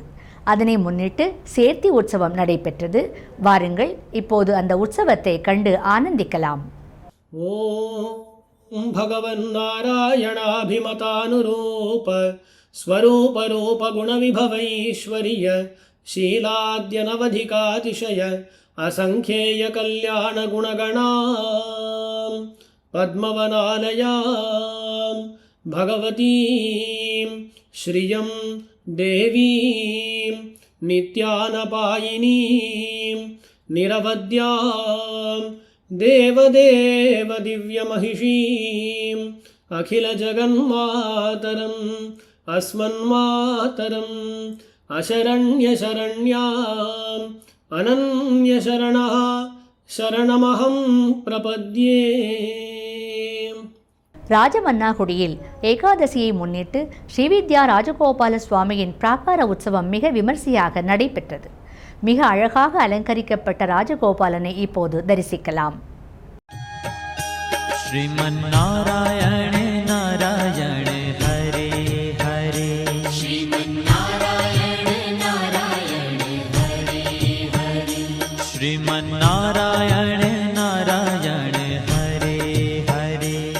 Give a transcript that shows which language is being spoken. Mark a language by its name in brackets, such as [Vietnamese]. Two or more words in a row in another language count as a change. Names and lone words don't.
[Tamil] அதனை முன்னிட்டு சேர்த்தி உற்சவம் நடைபெற்றது. வாருங்கள், இப்போது அந்த உற்சவத்தை கண்டு ஆனந்திக்கலாம். [Sanskrit] ओं भगवन् नारायणाभिमतानुरूप स्वरूप रूप गुणविभवैश्वर्य शीलाद्यनवधिकातिशय असंख्येय कल्याण गुणगणां पद्मवनालयां भगवतीं श्रियं देवीं नित्यानपायिनीं निरवद्यां देवदेव दिव्यमहिषीं अखिलजगन्मातरम् अस्मन्मातरम् अशरण्यशरण्याम् अनन्यशरणः शरणमहं प्रपद्ये. [Tamil] ராஜமன்னாகுடியில் ஏகாதசியை முன்னிட்டு ஸ்ரீவித்யா ராஜகோபால சுவாமியின் பிராகார உற்சவம் மிக விமர்சையாக நடைபெற்றது. மிக அழகாக அலங்கரிக்கப்பட்ட ராஜகோபாலனை இப்போது தரிசிக்கலாம். [Sanskrit] श्रीमन्नारायण नारायण हरे हरे श्रीमन्नारायण नारायण हरे हरे श्रीमन्नारायण नारायण हरे हरे